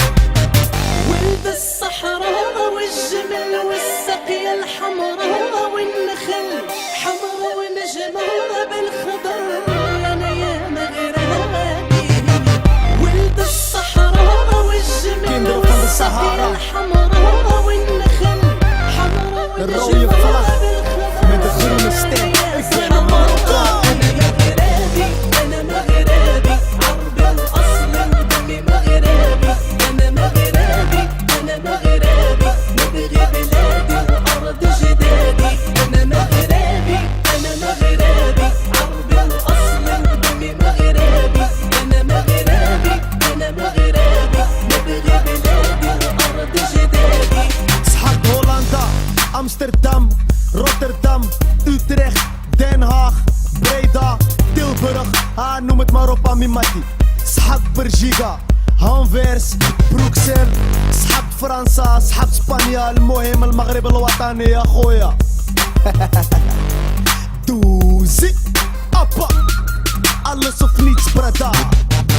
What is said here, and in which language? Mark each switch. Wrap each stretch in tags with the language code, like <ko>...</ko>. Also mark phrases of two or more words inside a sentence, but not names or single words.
<ar>ولد الصحراء والجمل والسقيا الحمراء والنخل حمرا ونجمة بالخضر. أنا يا مغربي ولد الصحراء والجمل والسقيا الحمراء والنخل حمرا ونجمة بالخضر.</ar> <nl>Met de groene stem, ik ben een Marokkaan.</nl> <ar>أنا مغربي أنا مغربي عربي الأصل دمي مغربي. أنا مغربي أنا مغربي نبغي بلادي وأرض جدادي. أنا مغربي أنا مغربي عربي الأصل دمي مغربي. أنا مغربي أنا مغربي نبغي بلادي وأرض جدادي.</ar> <nl>Schacht Hollanda, Amsterdam, Rotterdam, Utrecht, Den Haag, Breda, Tilburg, noem het maar op Amimati. Schacht Bergiga, Anvers, Bruxelles, schacht Fransa, schacht Spanje,</nl> <ar>المهم المغرب الوطني يا خويا.</ar> <nl>Doezie, appa, alles of niets brada.</nl>